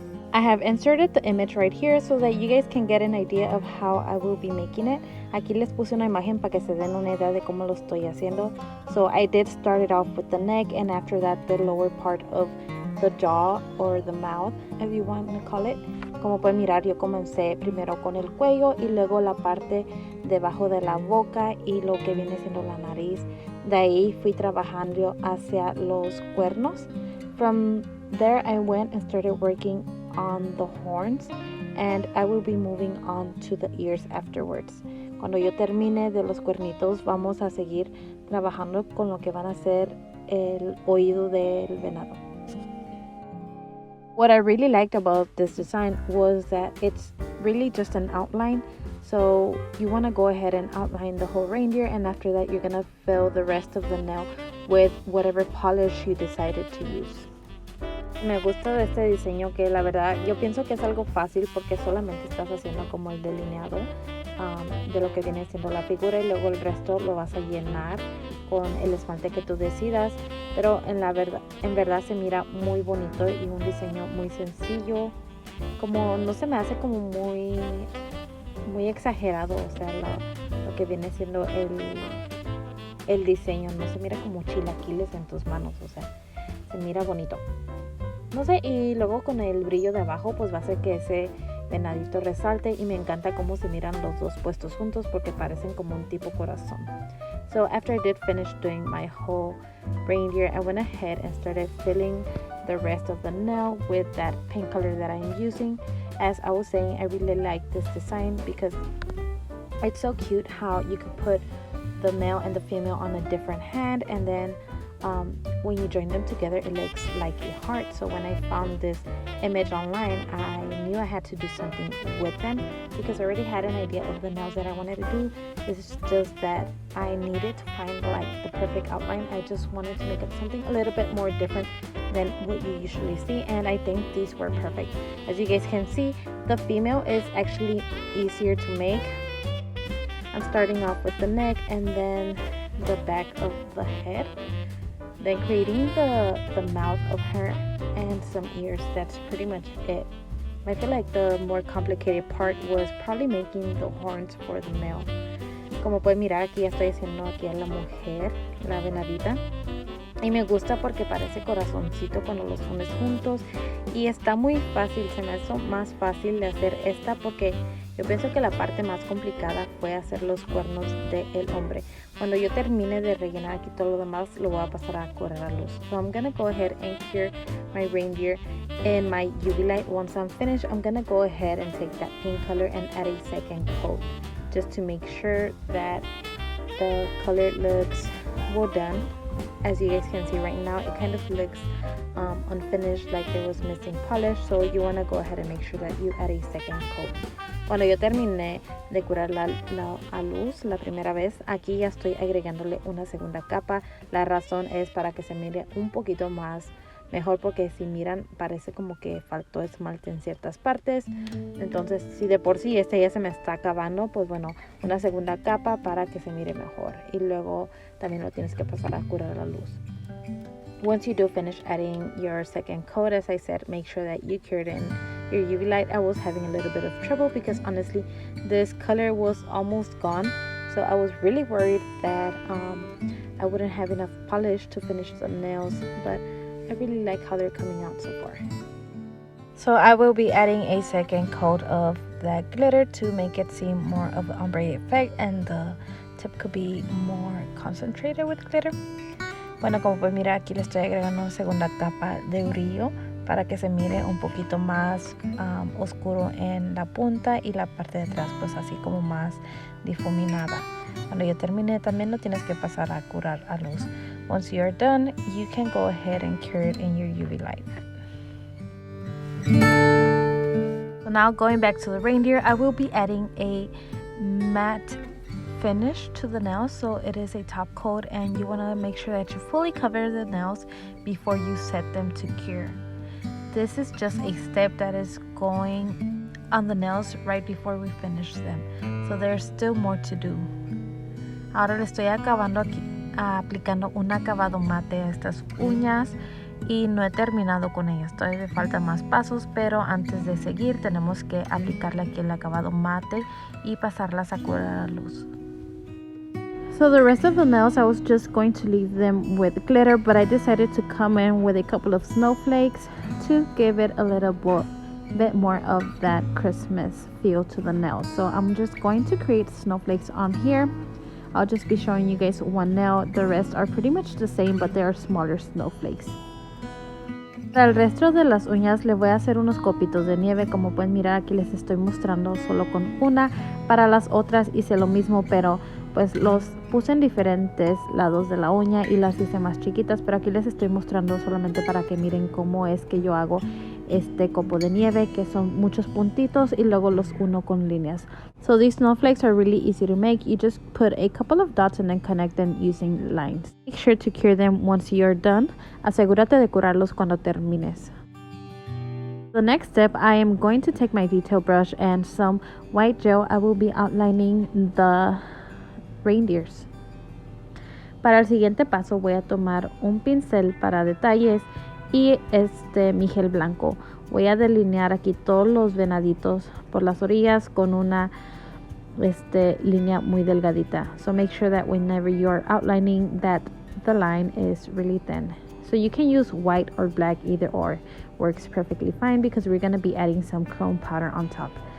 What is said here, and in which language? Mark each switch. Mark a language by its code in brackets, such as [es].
[en] I have inserted the image right here so that you guys can get an idea of how I will be making it. [es] Aquí les puse una imagen para que se den una idea de cómo lo estoy haciendo. [en] So I did start it off with the neck, and after that the lower part of the jaw or the mouth, if you want to call it. [es] como pueden mirar, yo comencé primero con el cuello y luego la parte debajo de la boca y lo que viene siendo la nariz. De ahí fui trabajando hacia los cuernos. [en] From there I went and started working on the horns, and I will be moving on to the ears afterwards. [es] Cuando yo termine de los cuernitos, vamos a seguir trabajando con lo que van a ser el oído del venado. [en] What I really liked about this design was that it's really just an outline. So you want to go ahead and outline the whole reindeer, and after that you're going to fill the rest of the nail with whatever polish you decided to use. [es] Me gusta de este diseño que la verdad yo pienso que es algo fácil porque solamente estás haciendo como el delineado de lo que viene siendo la figura y luego el resto lo vas a llenar con el esmalte que tú decidas, pero en verdad se mira muy bonito y un diseño muy sencillo, como no se me hace como muy exagerado, o sea, lo que viene siendo el diseño no se mira como chilaquiles en tus manos, o sea, se mira bonito. No sé, y luego con el brillo de abajo pues va a hacer que ese venadito resalte y me encanta cómo se miran los dos puestos juntos porque parecen como un tipo corazón. [en] So after I did finish doing my whole reindeer, I went ahead and started filling the rest of the nail with that pink color that I'm using. As I was saying, I really like this design because it's so cute how you could put the male and the female on a different hand, and then when you join them together it looks like a heart. So when I found this image online, I knew I had to do something with them because I already had an idea of the nails that I wanted to do. It's just that I needed to find like the perfect outline. I just wanted to make it something a little bit more different than what you usually see, and I think these were perfect. As you guys can see, the female is actually easier to make. I'm starting off with the neck and then the back of the head, then creating the mouth of her and some ears. That's pretty much it. I feel like the more complicated part was probably making the horns for the male. [es] Como pueden mirar, aquí ya estoy haciendo aquí a la mujer, la venadita. Y me gusta porque parece corazoncito cuando los pones juntos. Y está muy fácil, se me hizo más fácil de hacer esta porque yo pienso que la parte más complicada fue hacer los cuernos del hombre. Cuando yo termine de rellenar aquí todo lo demás, lo voy a pasar a correr a luz. [en] So I'm gonna go ahead and cure my reindeer in my UV light. Once I'm finished, I'm gonna go ahead and take that pink color and add a second coat, just to make sure that the color looks well done. As you guys can see right now, it kind of looks unfinished, like there was missing polish, so you want to go ahead and make sure that you add a second coat. [es] Cuando yo terminé de curar a luz la primera vez, aquí ya estoy agregándole una segunda capa. La razón es para que se mire un poquito más mejor, porque si miran parece como que faltó esmalte en ciertas partes. Entonces si de por sí este ya se me está acabando, pues bueno, una segunda capa para que se mire mejor, y luego también lo tienes que pasar a curar a la luz. [en] Once you do finish adding your second coat, as I said, make sure that you cure it in your UV light. I was having a little bit of trouble because honestly this color was almost gone, so I was really worried that I wouldn't have enough polish to finish the nails, but I really like how they're coming out so far. So I will be adding a second coat of that glitter to make it seem more of an ombre effect, and the tip could be more concentrated with glitter. [es] Bueno, como pueden mirar, aquí le estoy agregando una segunda capa de brillo para que se mire un poquito más oscuro en la punta, y la parte de atrás pues así como más difuminada. Cuando yo termine también lo tienes que pasar a curar a luz. [en] Once you're done, you can go ahead and cure it in your UV light. So now going back to the reindeer, I will be adding a matte finish to the nails. So it is a top coat, and you want to make sure that you fully cover the nails before you set them to cure. This is just a step that is going on the nails right before we finish them, so there's still more to do. [es] Ahora le estoy acabando aquí, aplicando un acabado mate a estas uñas, y no he terminado con ellas, todavía me faltan más pasos, pero antes de seguir tenemos que aplicarle aquí el acabado mate y pasarlas a curar a luz. [en] So the rest of the nails, I was just going to leave them with glitter, but I decided to come in with a couple of snowflakes to give it a little bit more of that Christmas feel to the nails. So I'm just going to create snowflakes on here. I'll just be showing you guys one nail. The rest are pretty much the same, but they are smaller snowflakes. [es] Para el resto de las uñas le voy a hacer unos copitos de nieve. Como pueden mirar, aquí les estoy mostrando solo con una. Para las otras hice lo mismo, pero pues los puse en diferentes lados de la uña y las hice más chiquitas, pero aquí les estoy mostrando solamente para que miren cómo es que yo hago este copo de nieve, que son muchos puntitos y luego los uno con líneas. [en] So these snowflakes are really easy to make. You just put a couple of dots and then connect them using lines. Make sure to cure them once you're done. [es] Asegúrate de curarlos cuando termines. [en] The next step, I am going to take my detail brush and some white gel. I will be outlining the reindeers. [es] Para el siguiente paso voy a tomar un pincel para detalles y mi gel blanco. Voy a delinear aquí todos los venaditos por las orillas con una línea muy delgadita. [en] So make sure that whenever you are outlining that the line is really thin. So you can use white or black, either or works perfectly fine because we're going to be adding some chrome powder on top.